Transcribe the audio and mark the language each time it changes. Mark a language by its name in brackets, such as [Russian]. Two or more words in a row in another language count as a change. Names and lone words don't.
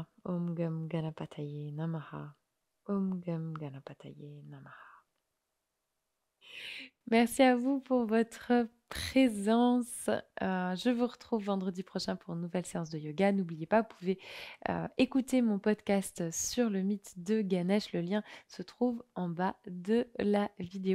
[Sanskrit] Om Gam Ganapataye Namaha. Om Gam Ganapataye Namaha. [French] Merci à vous pour votre présence. Je vous retrouve vendredi prochain pour une nouvelle séance de yoga. N'oubliez pas, vous pouvez écouter mon podcast sur le mythe de Ganesh. Le lien se trouve en bas de la vidéo.